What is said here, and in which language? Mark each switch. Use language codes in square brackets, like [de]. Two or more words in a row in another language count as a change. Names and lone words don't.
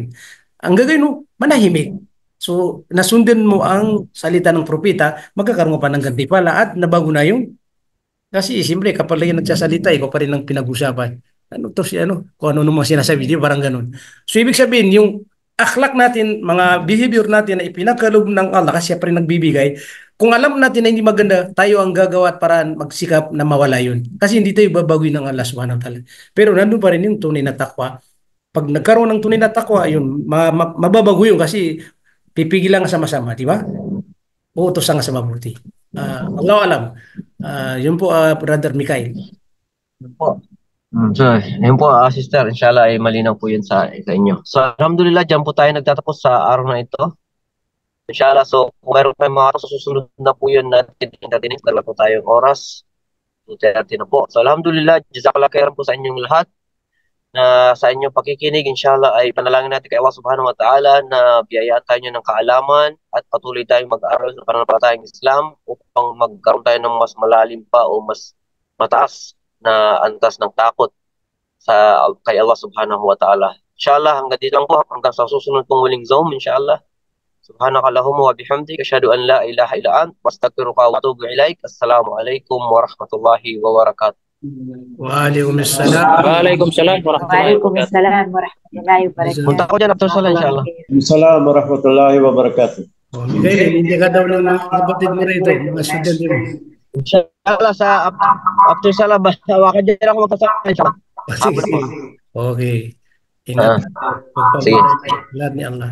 [tl] Ang gagawin mo, manahimik. So, nasundan mo ang salita ng propeta, magkakaroon pa ng gantimpala at nabago na yung kasi siyempre kapag lagi nagsasalita, ikaw pa rin ang pinag-usapan. Kung ano naman sinasabi, di ba? Parang ganun. So, ibig sabihin, yung akhlak natin, mga behavior natin na ipinagkaloob ng Allah kasi siya pa rin nagbibigay, kung alam natin na hindi maganda, tayo ang gagawa at paraan magsikap na mawala yun. Kasi hindi tayo babaguhin ng Allah [ar] سبحانه وتعالى. [tl] Pero nandun pa rin yung tunay na takwa. Pag nagkaroon ng tunay na takwa, yun, mababago yun kasi pipigil lang sa masama, di ba? Uutos nga sa mabuti. Allah alam. Yun po, Brother Mikhail. Po. So, yun po, sister, inshallah ay malinaw po yun sa inyo. So, alhamdulillah, dyan po tayo nagtatapos sa araw na ito. Inshallah, so kung mayroon tayong mga susunod na po yun natin, dala po tayong oras. So, natin na po. So, alhamdulillah, [ar] جزاك الله خيرا [tl] po sa inyong lahat na sa inyong pakikinig. Inshallah ay panalangin natin kay Allah [ar] سبحانه وتعالى [tl] na biyayaan tayo ng kaalaman at patuloy tayong mag-aaral sa pananampalatayang Islam upang magkaroon tayo ng mas malalim pa o mas mataas na antas ng takot kay Allah [ar] سبحانه وتعالى. [tl] Inshallah, hanggang dito lang po. Hanggang sa susunod pong huling Zoom, inshallah. [ar] سبحانك اللهم وبحمدك أشهد أن لا إله إلا أنت أستغفرك وأتوب إليك. السلام عليكم ورحمة الله وبركاته. Waalaikumsalam. وعليكم السلام ورحمة الله وبركاته. [tl] Punta ko dyan after salah inshallah. [ar] السلام عليكم ورحمة الله وبركاته. [tl] Mikhail, hindi ka daw ng mga kapatid mo rito, mga student mo. Inshallah sa after salah baka dyan ako magkasama inshallah. Sige. Okay. Ingat. Sige. Lahat ni Allah.